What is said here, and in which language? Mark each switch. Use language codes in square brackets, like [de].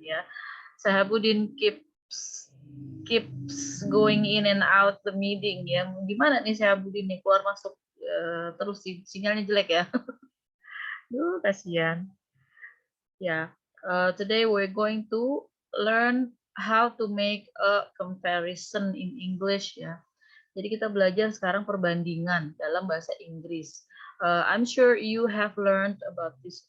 [en] Ya, Sehabudin keeps going in and out the meeting. [id] Ya, gimana nih Sehabudin nih keluar masuk terus sinyalnya jelek ya? Duh, kasihan. Ya. [en] Today we're going to learn how to make a comparison in English ya. [id] Jadi kita belajar sekarang perbandingan dalam bahasa Inggris. [en] I'm sure you have learned about this.